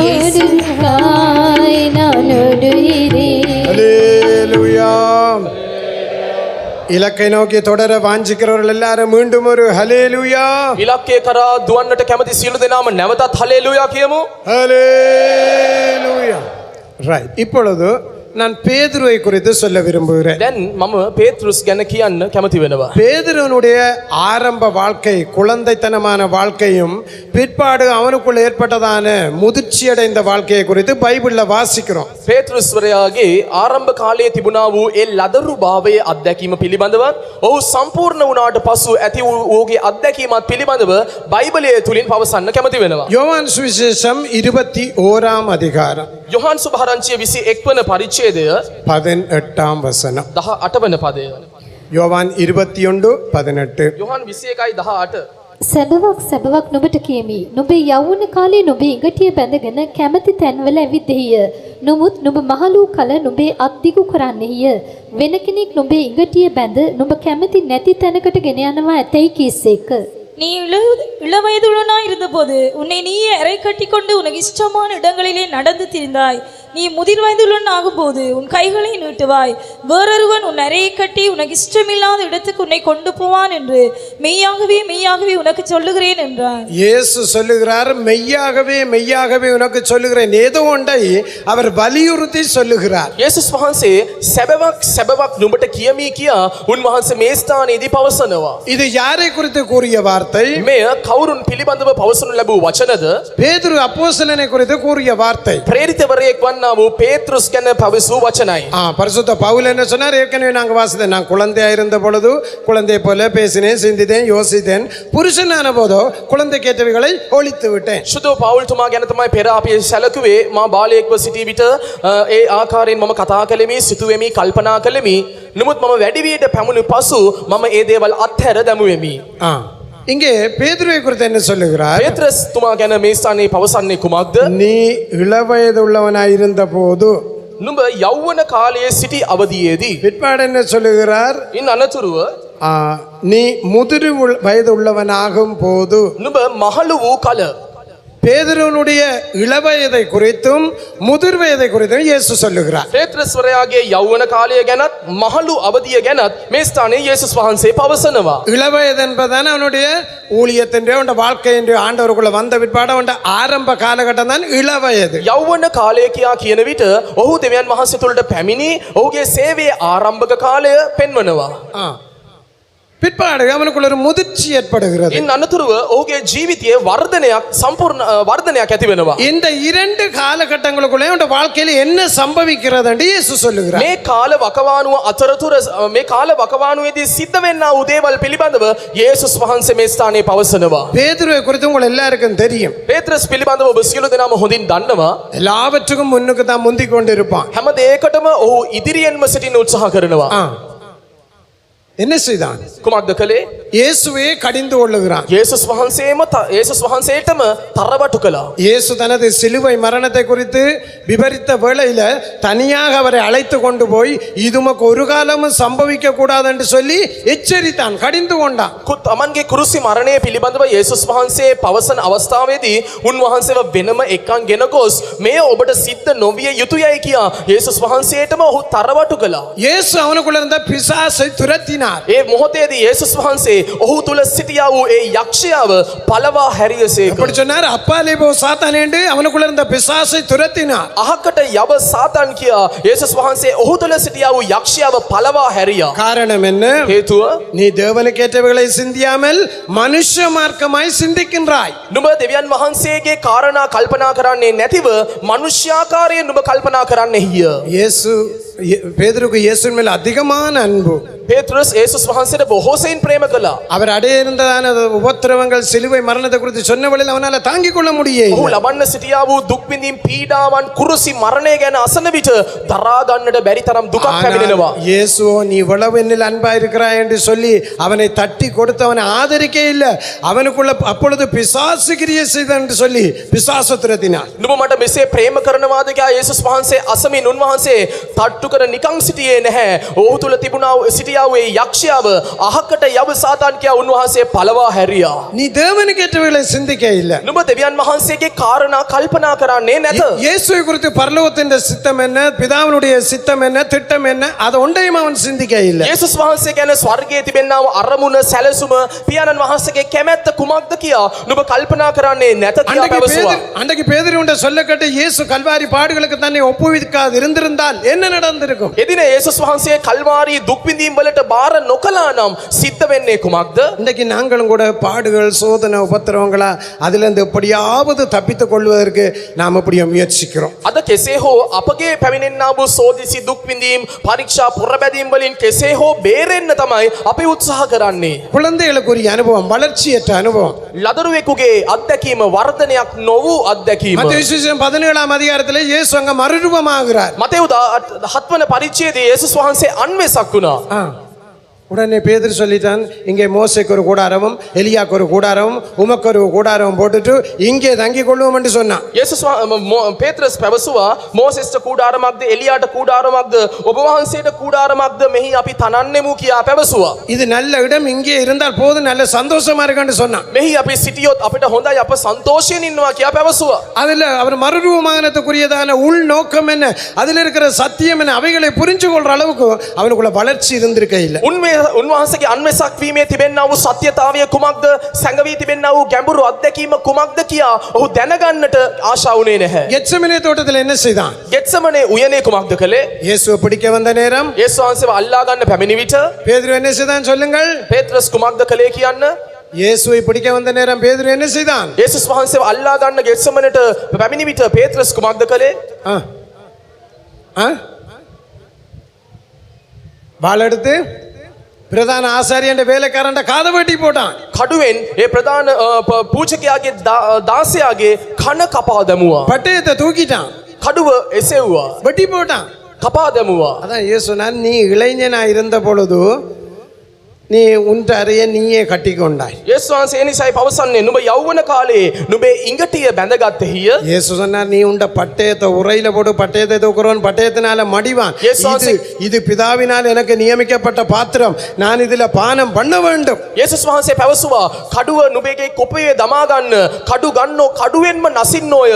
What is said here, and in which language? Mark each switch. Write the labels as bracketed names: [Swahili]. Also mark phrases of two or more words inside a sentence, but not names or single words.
[Tamil] சுகாய் நானோடுகிறேன். ஹல்லேலூயா. இலக்கை நோக்கி தொடர வாஞ்சிக்கிறவர்கள் எல்லாரும் மீண்டும் ஒரு ஹல்லேலூயா. [Sinhala] ඉලක්කය කරා දුවන්නට කැමති සියලු දෙනාම නැවතත් හලෙලුයා කියමු. [Tamil] ஹல்லேலூயா. ரைட். இப்பொழுது நான் பேதுருவை குறித்து சொல்ல விரும்புகிறேன். [Sinhala] දැන් මම පේතෘස් ගැන කියන්න කැමති වෙනවා. [Tamil] பேதுருவனுடைய ஆரம்ப வாழ்க்கை, குழந்தைத்தனமான வாழ்க்கையும் பிற்பாடு அவனுக்குள்ள ஏற்பட்டதான முதிர்ச்சியடைந்த வாழ்க்கையை குறித்து பைபிள்ல வாசிக்கிறோம். [Sinhala] පේතෘස්වරයාගේ ආරම්භ කාලයේ තිබුණා වූ ඒ ලදරු භාවයේ අත්දැකීම පිළිබඳව ඔහු සම්පූර්ණ වුණාට පසු ඇති වූ ඔහුගේ අත්දැකීමත් පිළිබඳව බයිබලයේ තුලින් පවසන්න කැමති වෙනවා. [Tamil] யோவான் சுவிசேஷம் 21ஆம் அதிகாரம் [Sinhala] යොහාන් සුභාරංචිය 21 වන පරිච්ඡේදය [Tamil] 18ஆம் வசனம். [Sinhala] 18 වන පදය. [Tamil] யோவான் 21:18. [Sinhala] යොහාන් 21:18. සැබවක් සැබවක් නුඹට කියමි. නුඹේ යෞවන කාලේ නුඹේ ඉඟටිය බැඳගෙන කැමැති තැන්වල ඇවිද්දෙහිය. නමුත් නුඹ මහලූ කල නුඹේ අත් දිගු කරන්නෙහිය. වෙන කෙනෙක් නුඹේ ඉඟටිය බැඳ නුඹ කැමැති නැති තැනකට ගෙන යනවා ඇතැයි කීසේක. [Tamil] நீ இளவயதுள்ளனாய் இருந்தபோது உன்னை நீயே அறை கட்டி கொண்டு உனக்கு இஷ்டமான இடங்களிலே நடந்து திரிந்தாய். நீ முதிர் வயதுள்ளன் ஆகும்போது உன் கைகளை நீட்டுவாய். வேறொருவன் உன் அறையை கட்டி உனக்கு இஷ்டமில்லாத இடத்துக்கு உன்னை கொண்டு போவான் என்று மெய்யாகவே மெய்யாகவே உனக்கு சொல்லுகிறேன் என்றார். இயேசு சொல்லுகிறார், மெய்யாகவே மெய்யாகவே உனக்கு சொல்லுகிறேன். ஏதோ ஒன்றை அவர் வலியுறுத்தி சொல்லுகிறார். [Sinhala] යේසුස් වහන්සේ සැබවක් සැබවක් නුඹට කියමි කියා උන්වහන්සේ මේ ස්ථානයේදී පවසනවා. [Tamil] இது யாரை குறித்து கூறிய வார்த்தை? [Sinhala] මෙය කවුරුන් පිළිබඳව පවසනු ලැබූ වචනද? [Tamil] பேதுரு அப்போஸ்தலனை குறித்து கூறிய வார்த்தை. [Sinhala] ප්‍රේරිතවරයෙක් වන්නා වූ පේතෘස් ගැන පවසූ වචනයි. [Tamil] பரிசுத்த பவுல் என்ன சொன்னார்? ஏற்கனவே நாங்க வாசித்தேன். நான் குழந்தையா இருந்த பொழுது குழந்தை போல பேசினேன், சிந்தித்தேன், யோசித்தேன். புருஷனான போதோ குழந்தைக்கேற்றவைகளை ஒழித்து விட்டேன். [Sinhala] සුදු පවුල්තුමා ගැන තමයි පෙර අපි සැලකුවේ. මා බාලයෙක්ව සිටි විට ඒ ආකාරයෙන් මම කතා කළෙමි, සිතුවෙමි, කල්පනා කළෙමි. නමුත් මම වැඩි වියට පැමුණු පසු මම ඒ දේවල් අත්හැර දැමුවෙමි. [Tamil] இங்கே பேதுருவை குறித்து என்ன சொல்லுகிறார்? [Sinhala] පේත්‍රස් තුමා ගැන මේ ස්ථානයේ පවසන්නේ කුමක්ද? [Tamil] நீ இளவயது உள்ளவனாய் இருந்த போது. [Sinhala] නුඹ යෞවන කාලයේ සිටි අවදියේදී. [Tamil] பிற்பாடு என்ன சொல்லுகிறார்? [Sinhala] ඉන් අනතුරුව [Tamil] நீ முதிர் வயது உள்ளவனாகும் போது. [Sinhala] නුඹ මහලු වූ කල. [Tamil] பேதுருவனுடைய இளவயதை குறித்தும் முதிர் வயதை குறித்தும் இயேசு சொல்லுகிறார். [Sinhala] පේත්‍රස්වරයාගේ යෞවන කාලය ගැනත් මහලු අවදිය ගැනත් මේ ස්ථානයේ යේසුස් වහන්සේ පවසනවා. [Tamil] இளவயது என்பதான அவனுடைய ஊழியத்தின் அவனுடைய வாழ்க்கையின் ஆண்டவருக்குள்ள வந்த பிற்பாடு அவனுடைய ஆரம்ப காலகட்டம் தான் இளவயது. [Sinhala] යෞවන කාලය කියා කියන විට ඔහු දෙවියන් වහන්සේ තුළට පැමිණි ඔහුගේ සේවයේ ආරම්භක කාලය පෙන්වනවා. [Tamil] பிற்பாடு அவனுக்குள்ள ஒரு முதிர்ச்சி ஏற்படுகிறது. [Sinhala] ඉන් අනතුරුව ඔහුගේ ජීවිතයේ වර්ධනයක් සම්පූර්ණ වර්ධනයක් ඇති වෙනවා. [Tamil] இந்த இரண்டு காலகட்டங்களுக்குள்ளே அவனுடைய வாழ்க்கையில என்ன சம்பவிக்கிறது என்று இயேசு சொல்லுகிறார். [Sinhala] මේ කාල වකවානුව අතරතුර මේ කාල වකවානුවේදී සිද්ධ වෙන්නා වූ දේවල් පිළිබඳව යේසුස් වහන්සේ මේ ස්ථානයේ පවසනවා. [Tamil] பேதுருவை குறித்து உங்கள் எல்லாருக்கும் தெரியும். [Sinhala] පේත්‍රස් පිළිබඳව ඔබ සියලු දෙනාම හොඳින් දන්නවා. [Tamil] எல்லாவற்றுக்கும் முன்னுக்கு தான் முந்திக் கொண்டிருப்பான். [Sinhala] හැම දෙයකටම ඔහු ඉදිරියෙන්ම සිටින්න උත්සාහ කරනවා. [Tamil] என்ன செய்தான்? [Sinhala] කුමක්ද කළේ? [Tamil] இயேசுவே கடிந்து கொள்ளுகிறான். [Sinhala] යේසුස් වහන්සේටම තරවටු කළා. [Tamil] இயேசு தனது சிலுவை மரணத்தை குறித்து விவரித்த வேளையில தனியாக அவரை அழைத்து கொண்டு போய் இது உமக்கு ஒரு காலமும் சம்பவிக்க கூடாது என்று சொல்லி எச்சரித்தான், கடிந்து கொண்டான். [Sinhala] තමන්ගේ කුරුසි මරණය පිළිබඳව යේසුස් වහන්සේ පවසන අවස්ථාවේදී උන්වහන්සේව වෙනම එකන් ගෙන ගොස් මේ ඔබට සිද්ධ නොවිය යුතුයයි කියා යේසුස් වහන්සේටම ඔහු තරවටු කළා. [Tamil] இயேசு அவனுக்குள்ள இருந்த பிசாசை துரத்தினார். [Sinhala] ඒ මොහොතේදී යේසුස් වහන්සේ ඔහු තුල සිටියා වූ ඒ යක්ෂයාව පළවා හැරියසේක. [Tamil] அப்படி சொன்னார், அப்பாலே போ சாத்தானே என்று அவனுக்குள்ள இருந்த பிசாசை துரத்தினார். [Sinhala] අහකට යව සාතන් කියා යේසුස් වහන්සේ ඔහු තුල සිටියා වූ යක්ෂයාව පළවා හැරියා. [Tamil] காரணம் என்ன? [Sinhala] හේතුව [Tamil] நீ தேவனுக்கேற்றவைகளை சிந்தியாமல் மனுஷ மார்க்கமாய் சிந்திக்கின்றாய். [Sinhala] නුඹ දෙවියන් වහන්සේගේ කාරණා කල්පනා කරන්නේ නැතිව මනුෂ්‍යාකාරයෙන් නුඹ කල්පනා කරන්නෙහිය. [Tamil] இயேசு பேதுருக்கு இயேசுவின் மேல் அதிகமான அன்பு. [Sinhala] පේත්‍රස් යේසුස් වහන්සේට බොහෝසෙයින් ප්‍රේම කළා. [Tamil] அவர் அடைய இருந்ததான உபத்திரவங்கள் சிலுவை மரணத்தை குறித்து சொன்ன வேளையில் அவனால தாங்கிக் கொள்ள முடியல. [Sinhala] ඔහු ලබන්න සිටියා වූ දුක් විඳින් පීඩාවන් කුරුසි මරණය ගැන අසන විට දරා ගන්නට බැරි තරම් දුකක් පැමිණෙනවා. [Tamil] இயேசுவோ நீ இவ்வளவு என்னில் அன்பா இருக்கிறாய் என்று சொல்லி அவனை தட்டி கொடுத்து அவனை ஆதரிக்க இல்லை. அவனுக்குள்ள அப்பொழுது பிசாசு கிரியை செய்தான் என்று சொல்லி பிசாசு துரத்தினார். [Sinhala] නුඹ මට මෙසේ ප්‍රේම කරනවාද කියා යේසුස් වහන්සේ අසමින් උන්වහන්සේ තට්ටු කර නිකන් සිටියේ නැහැ. ඔහු තුල තිබුණා සිටියා කියා ඒ යක්ෂයාව අහකට යව සාතාන් කියා උන්වහන්සේ පළවා හැරියා. [Tamil] நீ தேவனுக்கேற்றவைகளை சிந்திக்க இல்லை. [Sinhala] නුඹ දෙවියන් වහන්සේගේ කාරණා කල්පනා කරන්නේ නැත. [Tamil] இயேசுவை குறித்து பரலோகத்தின் சித்தம் என்ன, பிதாவினுடைய சித்தம் என்ன, திட்டம் என்ன, அதை ஒன்றையும் அவன் சிந்திக்க இல்லை. [Sinhala] යේසුස් වහන්සේ ගැන ස්වර්ගයේ තිබෙනා වූ අරමුණ සැලසුම පියාණන් වහන්සේගේ කැමැත්ත කුමක්ද කියා නුඹ කල්පනා කරන්නේ නැත කියා පැවසුවා. [Tamil] அன்றைக்கு பேதுருவுடைய சொல்லக்கட்டு இயேசு கல்வாரி பாடுகளுக்கு தன்னை ஒப்புவிக்காது இருந்திருந்தால் என்ன நடந்திருக்கும்? [Sinhala] එදින යේසුස් වහන්සේ කල්වාරි දුක් විඳීම් වලට බාර නොකළා නම් සිද්ධ වෙන්නේ කුමක්ද? [Tamil] இன்றைக்கு நாங்களும் கூட பாடுகள், சோதனை, உபத்திரவங்களா அதிலிருந்து எப்படியாவது தப்பித்துக் கொள்வதற்கு நாம் எப்படியோ முயற்சிக்கிறோம். [Sinhala] අද කෙසේ හෝ අපගේ පැමිණෙන්නා වූ සෝදිසි දුක් විඳීම් පරීක්ෂා පුරබැදීම් වලින් කෙසේ හෝ බේරෙන්න තමයි අපි උත්සාහ කරන්නේ. [Tamil] குழந்தைகளுக்குரிய அனுபவம், வளர்ச்சியற்ற அனுபவம். [Sinhala] ලදරුවෙකුගේ අත්දැකීම වර්ධනයක් නොවූ අත්දැකීම. [Tamil] மத்தேயு சுவிசேஷம் 17ஆம் அதிகாரத்திலே இயேசு அங்க மறுரூபமாகிறார். [Sinhala] මතෙව් 7 වන පරිච්ඡේදයේ යේසුස් වහන්සේ අන්වෙසක් වුණා. [Tamil] உடனே பேதுரு சொல்லிட்டான், இங்கே மோசேக்கு ஒரு கூடாரமும் எலியாக்கு ஒரு கூடாரமும் உமக்கு ஒரு கூடாரமும் போட்டுட்டு இங்கே தங்கி கொள்வோம் என்று சொன்னான். [Sinhala] යේසුස් පේත්‍රස් පැවසුවා මෝසෙස්ට කූඩාරමක්ද එලියාට කූඩාරමක්ද ඔබ වහන්සේට කූඩාරමක්ද මෙහි අපි තනන්නෙමු කියා පැවසුවා. [Tamil] இது நல்ல இடம், இங்கே இருந்தால் போதும், நல்ல சந்தோஷமா இருக்குன்னு சொன்னான். [Sinhala] මෙහි අපි සිටියොත් අපිට හොඳයි අප සන්තෝෂයෙන් ඉන්නවා කියා පැවසුවා. [Tamil] அதுல அவர் மறுரூபமானதுக்குரியதான உள் நோக்கம் என்ன, அதுல இருக்கிற சத்தியம் என்ன, அவைகளை புரிஞ்சு கொள்ற அளவுக்கு அவனுக்குள்ள வளர்ச்சி இருந்திருக்க இல்லை. [Sinhala] උන්වහන්සේගේ අන්වෙසක් වීමේ තිබෙනා වූ සත්‍යතාවය කුමක්ද, සැඟවී තිබෙනා වූ ගැඹුරු අත්දැකීම කුමක්ද කියා ඔහු දැනගන්නට ආශා වුණේ නැහැ. [Tamil] கெத்செமனே தோட்டத்தில் என்ன செய்தான்? [Sinhala] ගෙත්සමනේ උයනේ කුමක්ද කළේ? [Tamil] இயேசுவை பிடிக்க வந்த நேரம் [Sinhala] යේසුස් වහන්සේව අල්ලා ගන්න පැමිණි විට [Tamil] பேதுரு என்ன செய்தான் சொல்லுங்கள்? [Sinhala] පේත්‍රස් කුමක්ද කළේ කියන්න? [Tamil] இயேசுவை பிடிக்க வந்த நேரம் பேதுரு என்ன செய்தான்? [Sinhala] යේසුස් වහන්සේව අල්ලා ගන්න ගෙත්සමනට පැමිණි විට පේත්‍රස් කුමක්ද කළේ? [Tamil] வாள் எடுத்து பிரதான ஆசாரியன் வேலைக்காரன் காதை வெட்டி போட்டான். [Sinhala] කඩුවෙන් ඒ ප්‍රධාන පූජකයාගේ දාසයාගේ කන කපා දැමුවා. [Tamil] பட்டயத்தை தூக்கிட்டான், [Sinhala] කඩුව එසෙව්වා, [Tamil] வெட்டி போட்டான். [Sinhala] කපා දැමුවා. [Tamil] அதான் இயேசு சொன்னார், நீ இளைஞனா இருந்த பொழுது நீ உன் அறையை நீயே கட்டி கொண்டாய். [Sinhala] යේසුස් වහන්සේ ඒ නිසායි පවසන්නේ නුඹ යෞවන කාලේ නුඹේ ඉඟටිය බැඳගත්තෙහිය. [Tamil] இயேசு சொன்னார், நீ உண்ட பட்டயத்தை உரையில போட்டு பட்டயத்தை தூக்குறவன் பட்டயத்தினால மடிவான். இது பிதாவினால் எனக்கு நியமிக்கப்பட்ட பாத்திரம், நான் இதுல பானம் பண்ண வேண்டும். [Sinhala] යේසුස් වහන්සේ පැවසුවා කඩුව නුඹගේ කොපයේ දමා ගන්න, කඩු ගන්නෝ කඩුවෙන්ම නසින්නෝය.